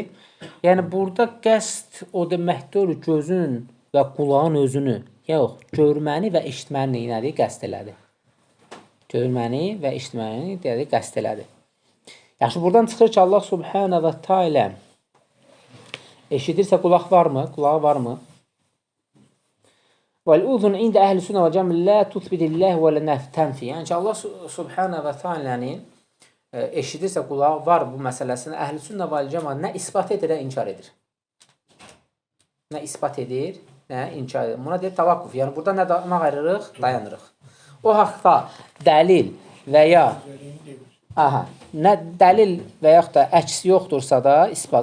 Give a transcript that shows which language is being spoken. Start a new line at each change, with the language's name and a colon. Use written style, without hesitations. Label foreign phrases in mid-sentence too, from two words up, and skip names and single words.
Azerbaijani: Yəni, burada qəsd o deməkdir, gözün və qulağın özünü, yox, görməni və eşitməni nədir? Qəsd elədi. Görməni və eşitməni qəsd elədi. Yaxşı, buradan çıxır ki, Allah
Arabic: سبحانه وتعالى
Azerbaijani: eşidirsə qulaq varmı? Qulağı varmı?
Arabic: وَالْاُذُنْ عِنْدَ أَهْلِ السُنَّةِ وَالْجَمْعِ لَا تُثْبِتِ اللّٰهِ وَلَا تَنْفِي.
Azerbaijani: Yəni ki, Allah
Arabic: سبحانه وتعالى
Azerbaijani: eşidirsə qulağı var bu məsələsini Əhl-i Sünnə və Cəmaət nə isbat edir, nə inkar edir. Nə isbat edir, nə inkar edir. Buna deyir tavaqquf. Yəni burada nə ayırırıq? Dayanırıq. O haqda dəlil və ya nə dəlil və yaxud da əksi yoxdursa da isbat.